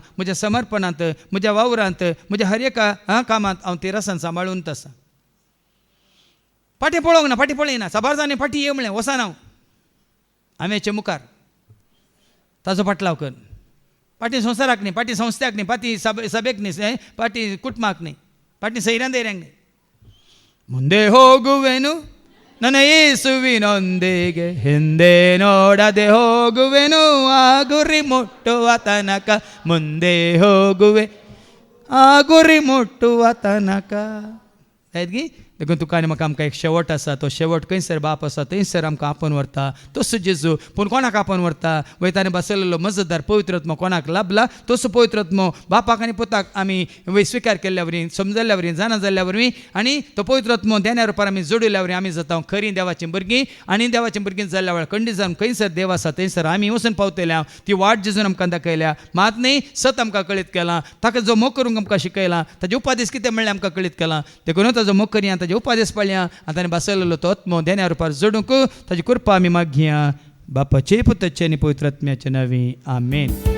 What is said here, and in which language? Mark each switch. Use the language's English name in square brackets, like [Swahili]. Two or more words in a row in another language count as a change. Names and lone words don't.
[Konkani] म्हज्या समर्पणांत म्हज्या वावरांत म्हज्या हर एका कामांत हांव तिरासन सांबाळून आसा. फाटीं पळोवंक ना फाटीं पळयना साबार जाणें फाटीं ये म्हणलें वचना हांव आम्याचे मुखार ताजो पाटलाव कर. पाटी संवसाराक न्ही पाटी संस्थ्याक न्ही पाटी सभेक न्ही पाटी कुटुंबाक न्ही पाटी सैऱ्यां दैऱ्यांक न्ही. [Kannada] ಮುಂದೆ ಹೋಗುವೆನು ನನ್ನ ಯೇಸುವಿನೊಂದಿಗೆ ಹಿಂದೆ ನೋಡದೆ ಹೋಗುವೆನು ಆ ಗುರಿ ಮುಟ್ಟುವ ತನಕ ಮುಂದೆ ಹೋಗುವೆ ಆ ಗುರಿ ಮುಟ್ಟುವ ತನಕ. [Konkani] ಆಯ್ತು देखून तुका आनी म्हाका आमकां एक शेवट आसा तो शेवट खंयसर बाप आसा थंयसर आमकां आपोवन व्हरता तसो जेजू पूण कोणाक आपोवन व्हरता वयताने बसयलेलो मजतदार पवित्र आत्मो कोणाक लाभला तसो पवित्र आत्मो बापाक आनी पुताक आमी स्विकार केल्ल्या वरी समजल्ल्या वरी जाणा जाल्ल्या वरवीं आनी तो पवित्र आत्मो देण्या रुपार आमी जोडिल्ल्या वरी आमी जाता खरीं देवाचीं भुरगीं आनी देवाचीं भुरगीं जाल्ल्या वेळार खंडी जावन खंयसर देव आसा थंयसर आमी वचून पावतल्या ती वाट जेजून आमकां दाखयल्या मात न्ही सत आमकां कळीत केलां ताका जो मोग करूंक आमकां शिकयलां ताजे उपादेश कितें म्हणलें आमकां कळीत केलां देखून ताजो मोग करी ताजे उपादेश पळया आनी ताणें बसयलेलो तो आत्मो देण्या रुपार जोडूंक ताजी कृपा आमी मागया बापाचे पुताचे आनी पवित्र आत्म्याचे नांवी आमेन.